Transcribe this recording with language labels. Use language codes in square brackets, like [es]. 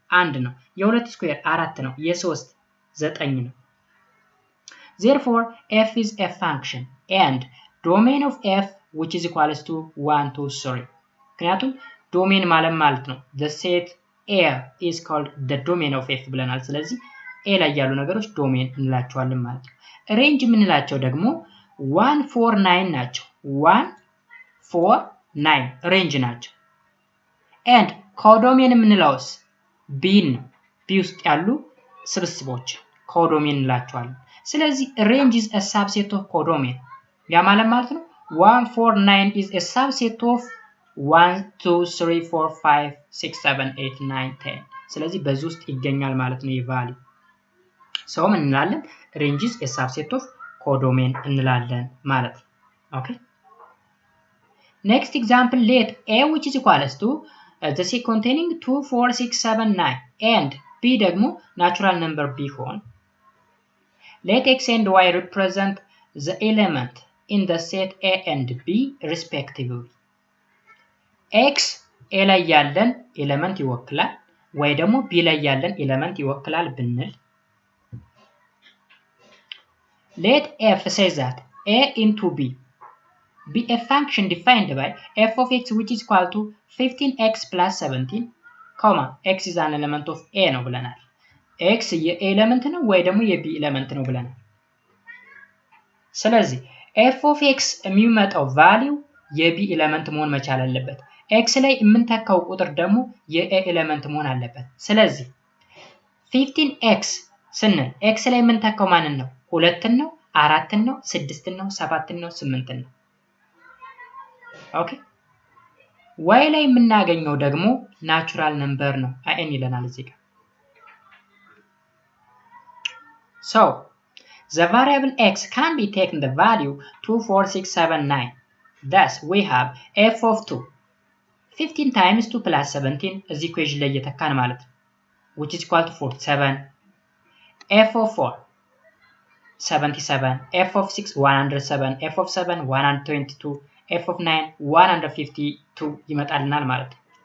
[am] 1 ነው። የሁለት ስኩዌር 4 ነው። የሶስት 9 ነው። [en] Therefore f is a function and domain of f which is equals to 1 2 3. [am] ምክንያቱም ዶሜን ማለት ነው [en] the set A is called the domain of f [am] ብለናል። ስለዚህ A ላይ ያሉ ነገሮች ዶሜን እንላቸዋለን ማለት ነው። ሬንጅ የምንላቸው ደግሞ 1 4 9 ናቸው። 1 4 9 ሬንጅ ናቸው። and ኮዶሜን የምንለውስ b ነው። b ውስጥ ያሉ ስብስቦች ኮዶሜን እንላቸዋለን። ስለዚህ ሬንጅ [en] is a subset of codomain። [am] ያ ማለት ነው 1 4 9 [en] is a subset of [am] 1 2 3 4 5 6 7 8 9 10 ስለዚህ በዚህ ውስጥ ይገኛል ማለት ነው የቫልዩ ሰው ምን እንላለን? [en] range is a subset of codomain [am] እንላለን ማለት ነው። [en] ኦኬ next example let A which is equals to the set containing 2 4 6 7 9 and b ደግሞ natural number ቢሆን let x and y represent the element in the set A and B respectively. [am] x A ላይ ያለን ኤሌመንት ይወክላል ወይ ደግሞ B ላይ ያለን ኤሌመንት ይወክላል ብንል [en] let f say that A into B be a function defined by f of x which is equal to 15x plus 17, x is an element of A [am] ነው ብለናል። x የA ኤሌመንት ነው ወይ ደግሞ የB ኤሌመንት ነው ብለናል። ስለዚህ f of x የሚመጣው ቫልዩ የB ኤሌመንት መሆን መቻል አለበት። x ላይ የምንተካው ቁጥር ደግሞ የA ኤሌመንት መሆን አለበት። ስለዚህ 15x ስንል x ላይ የምንተካው ማንን ነው? 2 ነው፣ 4 ነው፣ 6 ነው፣ 7 ነው፣ 8 ነው። ኦኬ y ላይ የምናገኘው ደግሞ ናቹራል ነምበር ነው n ይለናል እዚህ ጋር። [en] So the variable x can be taken the value 2 4 6 7 9. Thus we have f of 2 15 times 2 plus 17 is equation [am] ላይ እየተካን ማለት ነው [en] which is equal to 47. f of 4 77, f of 6 107, f of 7 122, f of 9 152 [am] ይመጣልናል ማለት ነው።